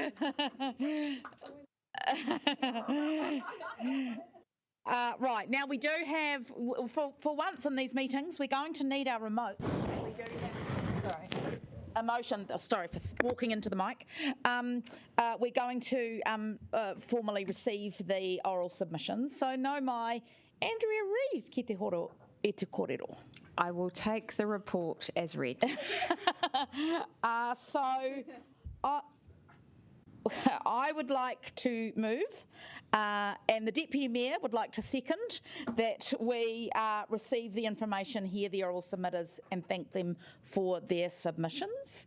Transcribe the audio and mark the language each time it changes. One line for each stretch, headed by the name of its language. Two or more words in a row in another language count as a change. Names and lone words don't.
English: Right, now we do have, for once in these meetings, we're going to need our remote. We do have, sorry for walking into the mic. We're going to formally receive the oral submissions.
Māori: So no mai Andrea Reeves, ki te horo e te kōrero.
English: I will take the report as read. I would like to move, and the Deputy Mayor would like to second that we receive the information, hear the oral submitters and thank them for their submissions.